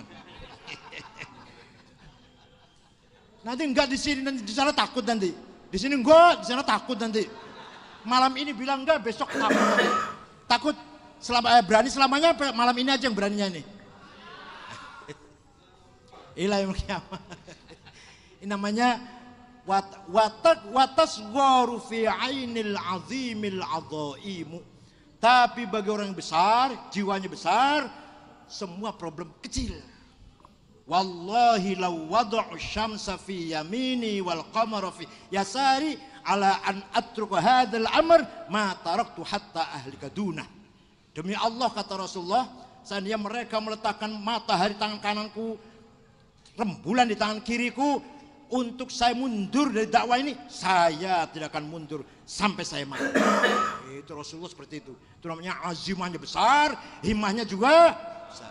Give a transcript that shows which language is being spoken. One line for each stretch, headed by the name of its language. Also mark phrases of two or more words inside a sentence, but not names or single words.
Indonesian: Nanti enggak di sini, nanti di sana takut nanti. Di sini enggak, di sana takut nanti. Malam ini bilang enggak, besok takut. Takut berani selamanya, malam ini aja yang beraninya nih. Ila yang kiamat. Ini namanya
Arabic: وتصغر في عين العظيم العظائم.
Indonesian: Tapi bagi orang yang besar, jiwanya besar, semua problem kecil.
Arabic: والله لو وضعوا الشمس في يميني والقمر في يساري على أن أترك هذا الأمر ما تركته حتى أهلك دونه.
Indonesian: Demi Allah kata Rasulullah, seandainya mereka meletakkan matahari tangan kananku, rembulan di tangan kiriku, untuk saya mundur dari dakwah ini, saya tidak akan mundur sampai saya mati. Itu Rasulullah seperti itu. Itu namanya azimahnya besar, himmahnya juga besar.